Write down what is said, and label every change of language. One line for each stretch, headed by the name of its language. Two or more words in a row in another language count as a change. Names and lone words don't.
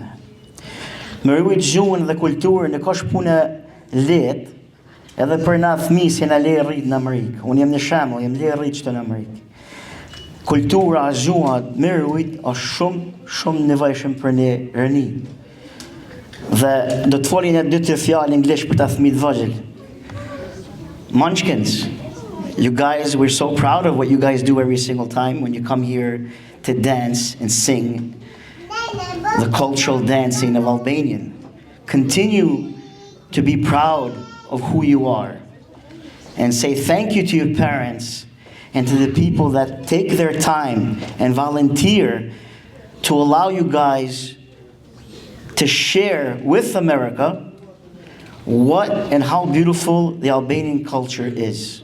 Albanian: Me rujt gjuhën dhe kulturën e kosh punë letë, edhe për na fëmijë që na le rrit në Amerikë. Unë jam në shembull, jam le rrit këtu në Amerikë. Kultura, gjuha, me rujt është shumë nevojshëm për ne rëni. Dhe do të folin e 2-3 fjalë anglisht për ta fëmijët vogël.
English: Munchkins, you guys, we're so proud of what you guys do every single time when you come here to dance and sing the cultural dancing of Albanian. Continue to be proud of who you are and say thank you to your parents and to the people that take their time and volunteer to allow you guys to share with America what and how beautiful the Albanian culture is.